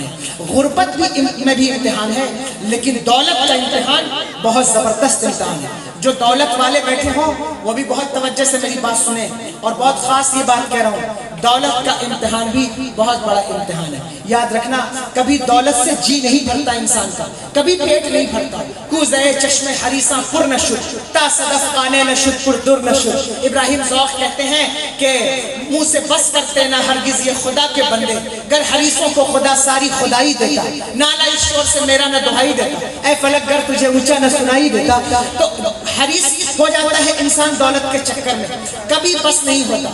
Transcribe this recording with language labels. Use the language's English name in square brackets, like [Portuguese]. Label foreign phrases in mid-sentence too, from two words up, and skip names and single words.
[Urdu] غربت میں بھی امتحان ہے, لیکن دولت کا امتحان بہت زبردست امتحان ہے. جو دولت والے بیٹھے ہوں وہ بھی بہت توجہ سے میری بات سنیں, اور بہت خاص یہ بات کہہ رہا ہوں, دولت کا امتحان بھی بہت بڑا امتحان ہے. یاد رکھنا کبھی دولت سے جی نہیں بھرتا انسان کا, کبھی پیٹ نہیں بھرتا. [Persian] کوزے چشم حریصاں پر نشد تا صدف خانے نشد پر در نشد. [Urdu] ابراہیم ذوق کہتے ہیں کہ منہ سے بس کرتے نہ ہرگز یہ خدا کے بندے, گر حریصوں کو خدا ساری خدائی دیتا, نالا اس شور سے میرا نہ دہائی دیتا, اے فلک گر تجھے اونچا نہ سنائی دیتا. تو حریص ہو جاتا ہے انسان دولت کے چکر میں, کبھی بس نہیں ہوتا.